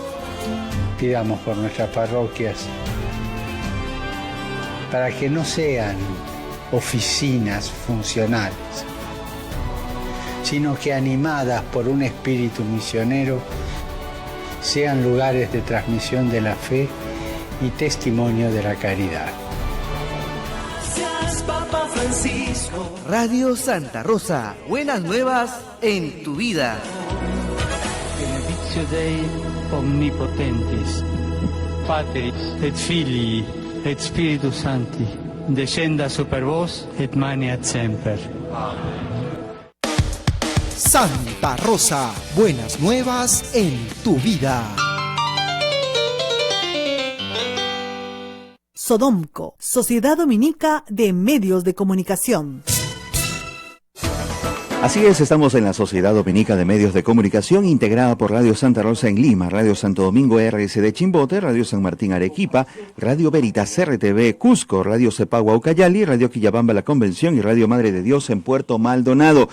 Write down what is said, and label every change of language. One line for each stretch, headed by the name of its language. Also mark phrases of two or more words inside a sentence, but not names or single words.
Spanish: Pidamos por nuestras parroquias para que no sean oficinas funcionales, sino que animadas por un espíritu misionero sean lugares de transmisión de la fe y testimonio de la caridad. Papa Francisco. Radio Santa Rosa, buenas nuevas en tu vida.
Latin: Benedictio Dei omnipotentis, Patris et Filii et Spiritus Sancti, descenda super vos et maneat semper.
Spanish: Santa Rosa, buenas nuevas en tu vida. Sodomco, Sociedad Dominica de Medios de Comunicación. Así es, estamos en la Sociedad Dominica de Medios de Comunicación, integrada por Radio Santa Rosa en Lima, Radio Santo Domingo RSD Chimbote, Radio San Martín Arequipa, Radio Veritas RTV Cusco, Radio Cepagua Ucayali, Radio Quillabamba La Convención y Radio Madre de Dios en Puerto Maldonado.